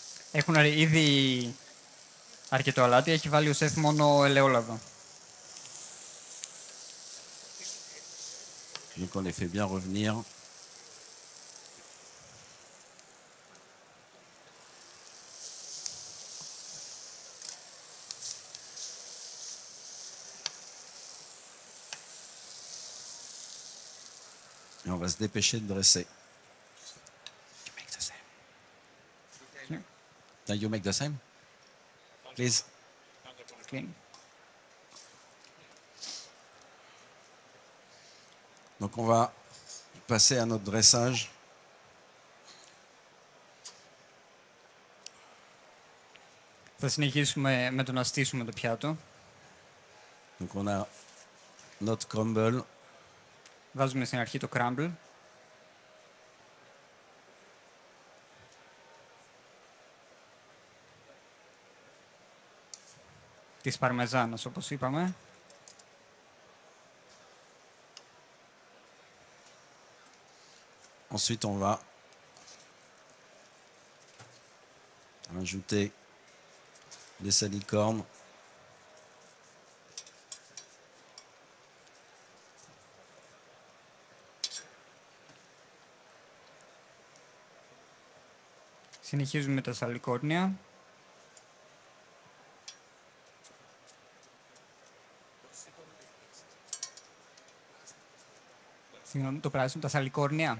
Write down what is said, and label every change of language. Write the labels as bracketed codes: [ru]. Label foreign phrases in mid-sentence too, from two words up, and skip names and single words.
[el] Έχουν ήδη αρκετό αλάτι, έχει βάλει ο σεφ μόνο ελαιόλαδο. [fr] Donc on les fait bien revenir. Et on va se dépêcher de dresser. [en] You make the same. Now you make the same? Please. Clean. [fr] Donc on va passer à notre dressage. [el] Θα συνεχίσουμε με το να στήσουμε το πιάτο. [fr] Donc on a notre crumble. [el] Βάζουμε στην αρχή το crumble. Της παρμεζάνας, όπως είπαμε. [fr] Ensuite, on va ajouter les salicornes. [el] Συνεχίζουμε με τα σαλικόρνια. Συγγνώμη, το πράσινο, τα σαλικόρνια.